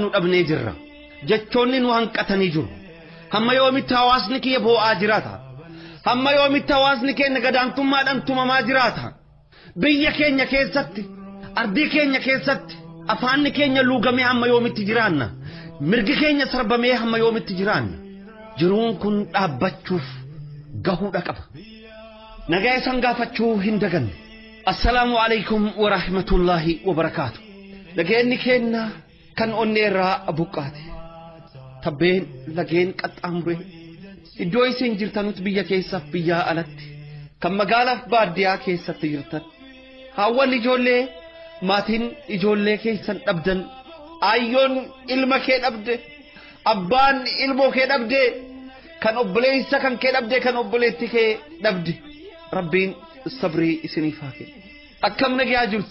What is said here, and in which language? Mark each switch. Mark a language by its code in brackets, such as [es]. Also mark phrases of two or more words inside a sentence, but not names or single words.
[om] dhabnee jirra jechoonni nu hanqatanii jiru hamma yoomitti hawaasni kiyya boo'aa jiraata hamma yoomitti hawaasni keenya gadaantummaadhaan tumamaa jiraata biyya keenya keessatti ardii keenya keessatti afaanni keenya luugamee hamma yoomitti jiraanna mirgi keenya sarbamee hamma yoomitti jiraanna jiruun kun dhaabbachuuf gahuudha qaba nagaa isan gaafachuu hin daganne [ar] السلام عليكم ورحمة الله وبركاته. [om] Lageen keenya kan onneerraa buqqaate tabbeen lageen qaxxaamuree iddoo isin jirtanutti biyya keessaaf biyyaa alatti kan magaalaaf baadiyyaa keessatti jirtan haawwan ijoollee maatiin ijoollee keessan dhabdan ayyoon ilma kee dhabde abbaan ilmoo kee dhabde kan obboleessa kan kee dhabde kan obboleetti kee dhabde rabbiin sabrii isiniif haa kennu akkam nagaa jirtu.